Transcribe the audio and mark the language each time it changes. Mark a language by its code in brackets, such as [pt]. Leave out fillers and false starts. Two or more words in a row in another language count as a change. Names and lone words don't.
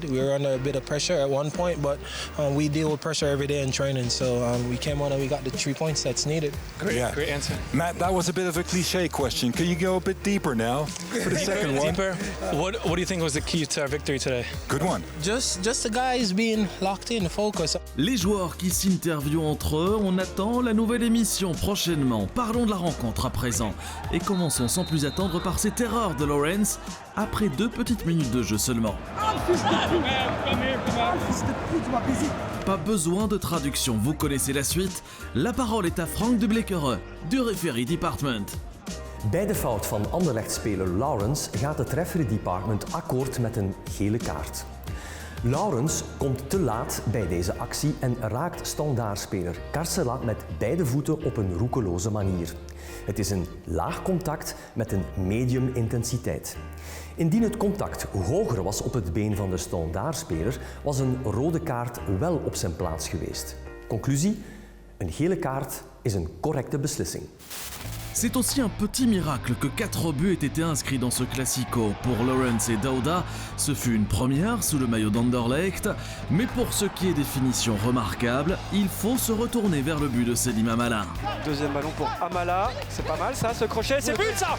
[en] We were under a bit of pressure at one point, but we deal with pressure every day in training, so we came out and we got the 3 points that's needed. Great answer. Matt, that was a bit of a cliche question. Can you go a bit deeper now for the second one? Deeper? What do you think was the key to our victory today? Good one. Just the guys being locked in, focused. [fr] Les joueurs qui s'interviewent entre eux, on attend la nouvelle émission prochainement. Parlons de la rencontre à présent. Et commençons sans plus attendre par cette erreur de Lawrence, après 2 petites minutes de jeu seulement. Pas besoin de traduction, vous connaissez la suite. La parole est à Frank de Blekere, du [en] Referee Department. [nl] Bij de fout van Anderlecht-speler Lawrence gaat het [en] referee department [nl] akkoord met een gele kaart. Lawrence komt te laat bij deze actie en raakt standaardspeler Carcela met beide voeten op een roekeloze manier. Het is een laag contact met een medium intensiteit. Indien het contact hoger was op het been van de standaardspeler, was een rode kaart wel op zijn plaats geweest. Conclusie: een gele kaart is een correcte beslissing. [fr] C'est aussi un petit miracle que 4 buts aient été inscrits dans ce classico. Pour Lawrence et Dauda, ce fut une première sous le maillot d'Anderlecht. Mais pour ce qui est des finitions remarquables, il faut se retourner vers le but de Selim Amala. Deuxième ballon pour Amala, c'est pas mal ça, ce crochet, c'est but ça.